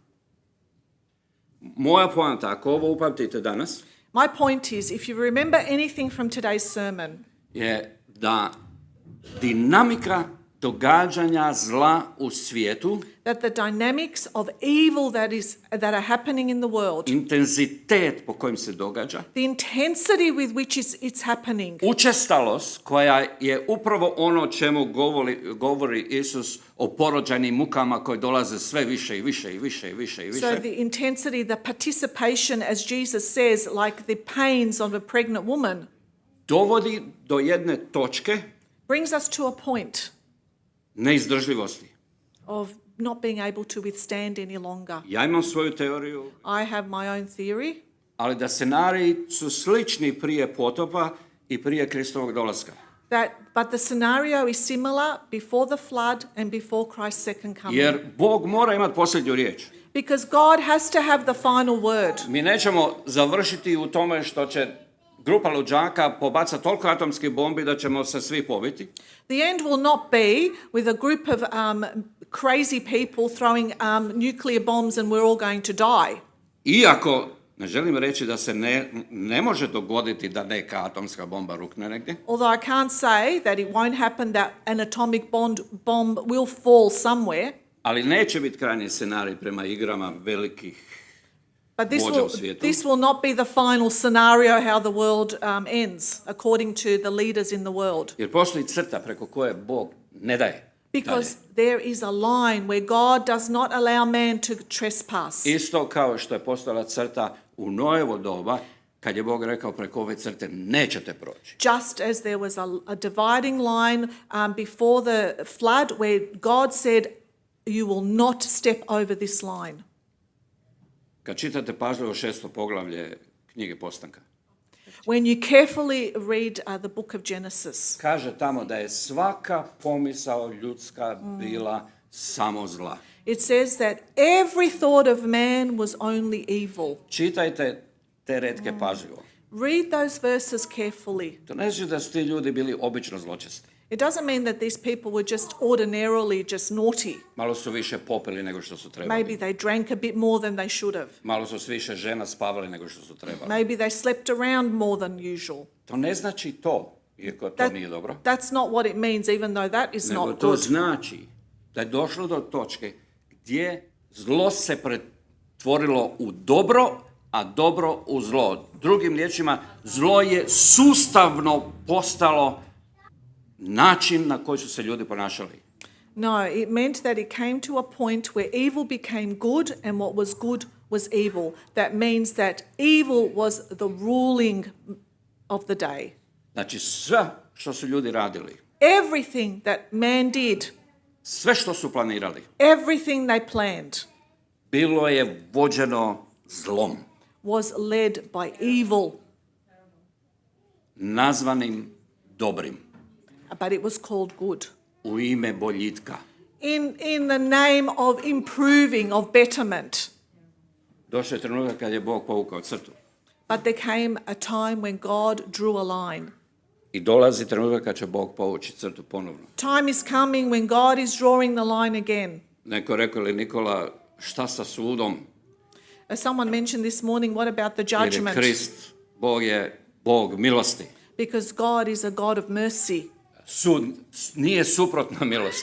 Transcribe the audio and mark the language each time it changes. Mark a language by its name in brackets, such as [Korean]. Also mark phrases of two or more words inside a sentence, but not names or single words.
[Croatian] Moja poanta, ako ovo upamtite danas, [English] my point is, if you remember anything from today's sermon, [Croatian] je da dinamika događanja zla u svijetu, [English] that the dynamics of evil that are happening in the world, [Croatian] intenzitet po kojem se događa, [English] the intensity with which it's happening, [Croatian] učestalost koja je upravo ono čemu govori Isus o porođajnim mukama koje dolaze sve više i više. [English] So the intensity, the participation, as Jesus says, like the pains of a pregnant woman, [Croatian] dovodi do jedne točke [English] brings us to a point [Croatian] neizdržljivosti. [English] of not being able to withstand any longer. [Croatian] Ja imam svoju teoriju, [English] I have my own theory, [Croatian] ali da scenariji su slični prije potopa i prije Kristovog dolaska. [English] but the scenario is similar before the flood and before Christ's second coming. [Croatian] Jer Bog mora imati posljednju riječ. [English] Because God has to have the final word. [Croatian] Mi nećemo završiti u tome što će grupa luđaka pobacati toliko atomskih bombi da ćemo se svi pobiti. [English] The end will not be with a group of crazy people throwing nuclear bombs and we're all going to die. [Croatian] Iako ne želim reći da se ne može dogoditi da neka atomska bomba rukne negdje. [English] Although I can't say that it won't happen that an atomic bomb will fall somewhere. [Croatian] Ali neće biti krajnji scenarij prema igrama velikih [English] But [Croatian] vođa u svijetu. [English] this will not be the final scenario how the world ends, according to the leaders in the world. [Croatian] Jer postoji crta preko koje Bog ne daje. [English] Because there is a line where God does not allow man to trespass. [Croatian] Isto kao što je postojala crta u Noevo doba, kad je Bog rekao preko ove crte nećete proći. [English] Just as there was a dividing line before the flood where God said, you will not step over this line. [Croatian] Kad čitate pažljivo 6. poglavlje knjige Postanka, [English] When you carefully read the book of Genesis, [Croatian] kaže tamo da je svaka pomisao ljudska bila samo zla. [English] it says that every thought of man was only evil. [Croatian] Čitajte te retke pažljivo. [English] Read those verses carefully. [Croatian] To ne znači da su ti ljudi bili obično zločesti. [English] It doesn't mean that these people were just ordinarily just naughty. [Croatian] Malo su više popili nego što su trebali. [English] Maybe they drank a bit more than they should have. [Croatian] Malo su s više žena spavali nego što su trebali. [English] Maybe they slept around more than usual. [Croatian] To ne znači to, iako to nije dobro. [English] That's not what it means, even though that is [Croatian] Nego [English] not [Croatian] to [English] good. [Croatian] znači da je došlo do točke gdje zlo se pretvorilo u dobro, a dobro u zlo. Drugim riječima, zlo je sustavno postalo način na koji su se ljudi ponašali. [English] No, it meant that it came to a point where evil became good and what was good was evil. That means that evil was the ruling of the day. [Croatian] Znači sve što su ljudi radili, [English] Everything that man did, [Croatian] sve što su planirali, [English] everything they planned [Croatian] bilo je vođeno zlom, [English] was led by evil, [Croatian] nazvanim dobrim, [English] but it was called good. [Croatian] u ime boljitka. [English] In the name of improving, of betterment. [Croatian] Došao je trenutak kad je Bog povukao crtu. [English] But there came a time when God drew a line. [Croatian] I dolazi trenutak kad će Bog povući crtu ponovno. [English] Time is coming when God is drawing the line again. [Croatian] Neko rekao li Nikola, šta sa sudom? [English] As someone mentioned this morning, what about the [Croatian] Jer je [English] judgment? [Croatian] Krist, Bog je Bog milosti. [English] Because God is a God of mercy. [Croatian] Sud nije suprotna milosti.